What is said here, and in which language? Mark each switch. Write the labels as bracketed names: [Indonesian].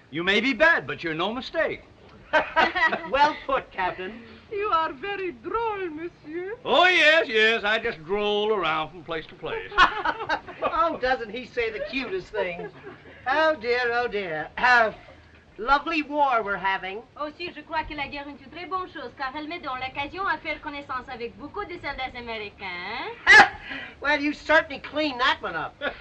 [English] You may be bad, but you're no mistake. Well put, Captain. You are very droll, monsieur. Oh, yes, yes. I just droll around from place to place. Oh, doesn't he say the cutest things? Oh, dear, oh, dear. Lovely war we're having. [French] Aussi, je crois que la guerre est une très bonne chose, car elle met dans l'occasion à faire connaissance avec beaucoup de soldats américains. [English] Well, you certainly cleaned that one up.